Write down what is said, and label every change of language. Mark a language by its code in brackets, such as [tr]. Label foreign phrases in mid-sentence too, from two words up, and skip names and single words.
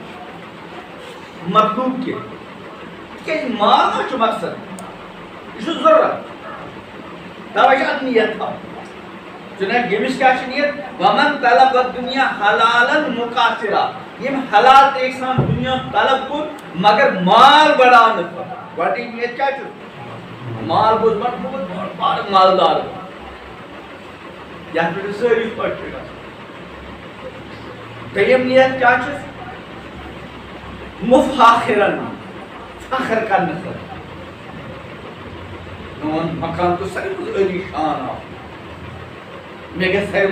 [ks] مطلوب کینٛہہ تِکیٛازِ مال ما چھُ مقصد یہِ چھُ ضروٗرت توے چھِ اتھ نیت تھاوٕنۍ چنانچہ ییٚمِس کیٛاہ چھِ نیت [ar] ومن طلب الدنیا حلالن مقاصرا [ks] ییٚمۍ حلال طریقہٕ سان دنیا طلب کوٚر مگر مال بڑاونہٕ خٲطرٕ گۄڈنِچ نیت کیٛاہ چھُ مال گوٚژھ بڑٕ بوٚڑ بارٕ مالدار یتھ پٮ۪ٹھ سٲری خۄش چھِ گژھان دوٚیِم نیت کیٛاہ چھُس مفاخرن فخر کرنہٕ خٲطرٕ میون مکان گوٚژھ ساروٕے منٛز عٲلی شان آسُن مےٚ گژھِ ساروٕے